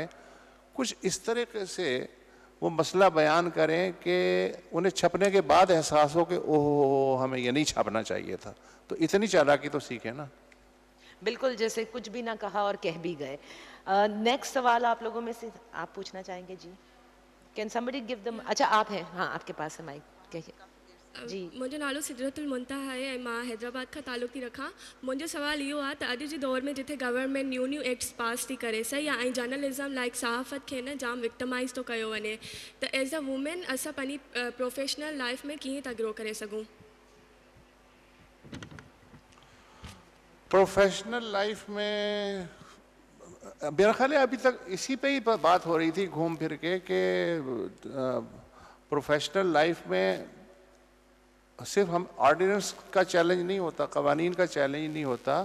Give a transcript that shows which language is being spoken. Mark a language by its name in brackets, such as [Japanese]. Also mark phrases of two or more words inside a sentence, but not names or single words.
[Urdu] کچھ اس طریقے سے وہ مسئلہ بیان کریں کہ انہیں چھپنے کے بعد احساس ہو کہ اوہ ہمیں یہ نہیں چھاپنا چاہیے تھا. تو اتنی چالاکی تو سیکھیں نا. بالکل, جیسے کچھ بھی نہ کہا اور کہہ بھی گئے. نیکسٹ سوال آپ لوگوں میں سے آپ پوچھنا چاہیں گے؟ جی, [English] کین somebody give them, [Urdu] اچھا آپ ہیں, ہاں آپ کے پاس ہے مائک, کہیے. جی, [Sindhi] मुंहिंजो नालो सिदरतुल मुंतहा आहे ऐं मां हैदराबाद खां तालुक़ थी रखां. मुंहिंजो सुवाल इहो आहे त अॼु जे दौर में जिथे [English] government new acts pass [Sindhi] थी करे, सही आहे, ऐं [English] journalism like [Sindhi] सहाफ़त खे न जाम विक्टमाइज़ थो कयो वञे, त [English] as a woman [Sindhi] असां पंहिंजी [English] professional life [Sindhi] में कीअं था ग्रो करे सघूं? [English] professional life [Urdu] میں میرا خیال ہے ابھی تک اسی پہ ہی بات ہو رہی تھی گھوم پھر کے کہ [English] professional life [Urdu] میں صرف ہم آرڈیننس کا چیلنج نہیں ہوتا, قوانین کا چیلنج نہیں ہوتا.